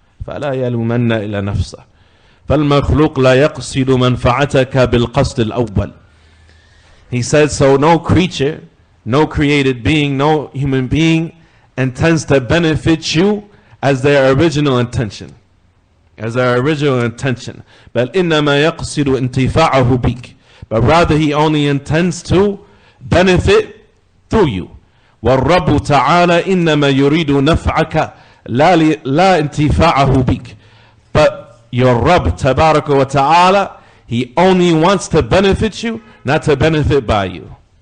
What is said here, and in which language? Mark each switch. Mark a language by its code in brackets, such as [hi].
[ar] فَلَا يَلُومَنَّ إِلَى نَفْسَهُ فَالْمَخْلُوقُ لَا يَقْصِدُ مَنْفَعَتَكَ بِالْقَصْدِ الْأَوَّلِ. [en] He said, so no creature, no created being, no human being intends to benefit you as their original intention. As their original intention. But [ar] إِنَّمَا يَقْصِدُ انْتِفَاعَهُ بِكَ. [en] But rather he only intends to benefit through you. [ar] وَالرَّبُّ تَعَالَى إِنَّمَا يُرِيدُ نَفْعَكَ لَا انْتِفَاعَهُ بِكَ. [en] But your Rabb, Tabaraka wa Ta'ala, He only wants to benefit you, not to benefit by you.